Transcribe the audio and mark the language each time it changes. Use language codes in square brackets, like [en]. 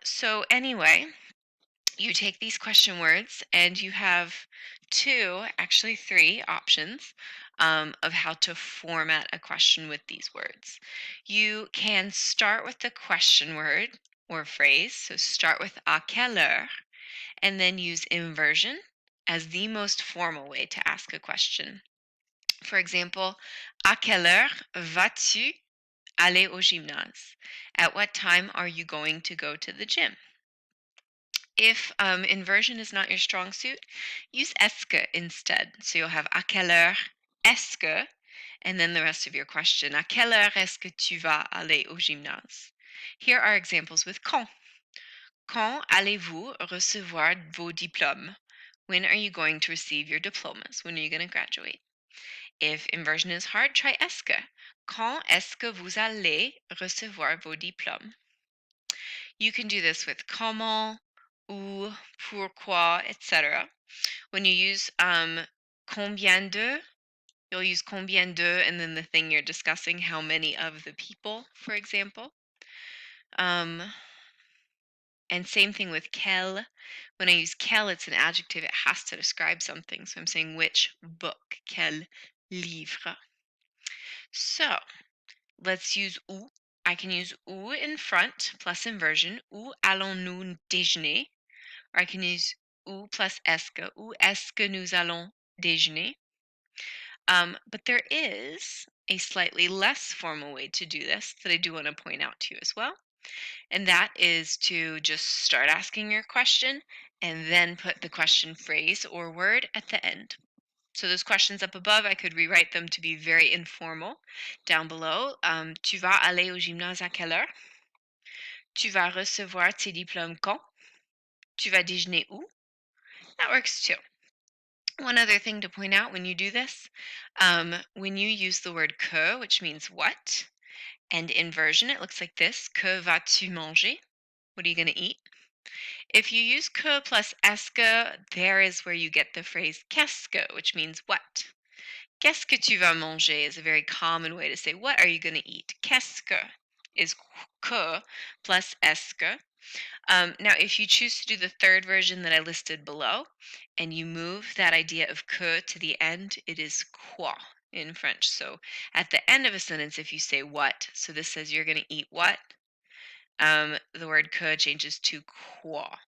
[en] So anyway, you take these question words and you have actually three options of how to format a question with these words. You can start with the question word or phrase, so start with [fr] à quelle heure, [en] and then use inversion as the most formal way to ask a question. [fr] For example, à quelle heure vas-tu aller au gymnase? [en] At what time are you going to go to the gym? If inversion is not your strong suit, use esque instead. So you'll have [fr] à quelle heure est-ce que, [en] And then the rest of your question. [fr] À quelle heure est-ce que tu vas aller au gymnase? [en] Here are examples with quand. [fr] Quand allez-vous recevoir vos diplômes? [en] When are you going to receive your diplomas? When are you going to graduate? If inversion is hard, try est-ce que. [fr] Quand est-ce que vous allez recevoir vos diplômes? [en] You can do this with comment, où, pourquoi, etc. When you use combien de, you'll use combien de and then the thing you're discussing, how many of the people, for example. And same thing with quel. When I use quel, it's an adjective. It has to describe something. So I'm saying which book, [fr] quel livre. [en] So let's use où. I can use où in front plus inversion. [fr] Où allons-nous déjeuner? [en] Or I can use où plus est-ce que. [fr] Où est-ce que nous allons déjeuner? [en] But there is a slightly less formal way to do this that I do want to point out to you as well. And that is to just start asking your question and then put the question phrase or word at the end. So those questions up above, I could rewrite them to be very informal. [fr] Down below, tu vas aller au gymnase à quelle heure? Tu vas recevoir tes diplômes quand? Tu vas déjeuner où? [en] That works too. One other thing to point out when you do this, when you use the word que, which means what, and inversion, it looks like this. [fr] Que vas-tu manger? [en] What are you going to eat? If you use que plus est-ce que, there is where you get the phrase qu'est-ce que, which means what. [fr] Qu'est-ce que tu vas manger [en] is a very common way to say, what are you going to eat? Qu'est-ce que is que plus est-ce que. Now, if you choose to do the third version that I listed below, and you move that idea of que to the end, it is quoi in French. So at the end of a sentence, if you say what, so this says you're going to eat what, the word que changes to quoi.